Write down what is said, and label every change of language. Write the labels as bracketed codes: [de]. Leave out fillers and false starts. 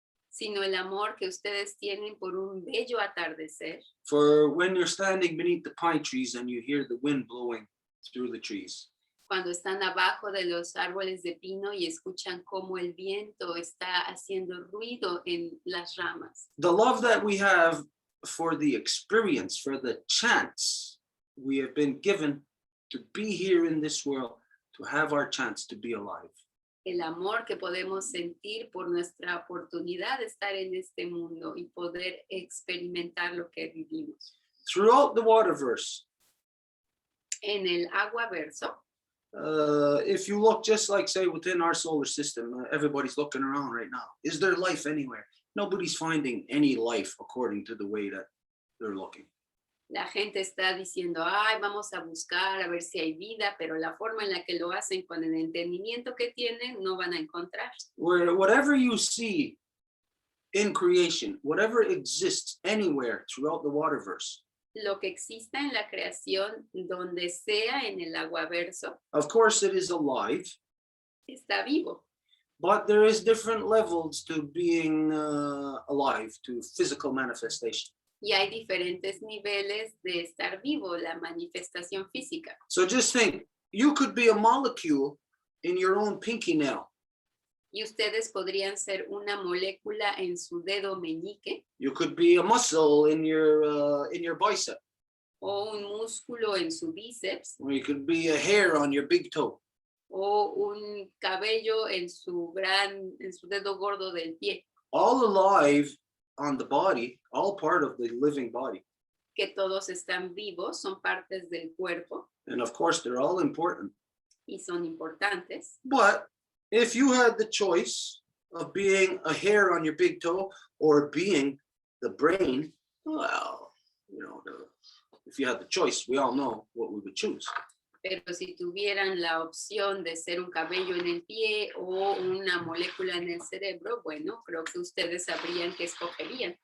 [es] Sino el amor que ustedes tienen por un bello atardecer. [en] For when you're standing beneath the pine trees and you hear the wind blowing through the trees. [es] Cuando están abajo de los árboles de pino y escuchan cómo el viento está haciendo ruido en las ramas. [en] The love that we have for the experience, for the chance we have been given to be here in this world, to have our chance to be alive. [es] El amor que podemos sentir por nuestra oportunidad de estar en este mundo y poder experimentar lo que vivimos. [en] Throughout the waterverse, [es] En el agua verso, [en] if you look just like, say, within our solar system, everybody's looking around right now. Is there life anywhere? Nobody's finding any life according to the way that they're looking. [es] la gente está diciendo, ay, vamos a buscar a ver si hay vida, pero la forma en la que lo hacen con el entendimiento que tienen, no van a encontrar. [en] Where whatever you see in creation, whatever exists anywhere throughout the waterverse, [es] Lo que exista en la creación, donde sea en el agua verso, [en] of course it is alive, [es] está vivo. [en] but there is different levels to being alive, to physical manifestation. [es] Y hay diferentes niveles de estar vivo, la manifestación física. [en] So just think, you could be a molecule in your own pinky nail. [es] Y ustedes podrían ser una molécula en su dedo meñique [en] You could be a muscle in your bicep, [es] o un músculo en su bíceps [en] or you could be a hair on your big toe. [es] o un cabello en su dedo gordo del pie, [en] All alive on the body, all part of the living body. [es] que todos están vivos, son partes del cuerpo [en] And of course, they're all important. [es] y son importantes. [en] But if you had the choice of being a hair on your big toe or being the brain, well, if you had the choice, we all know what we would choose. [es] Pero si tuvieran la opción de ser un cabello en el pie o una molécula en el cerebro, bueno, creo que ustedes sabrían qué escogerían.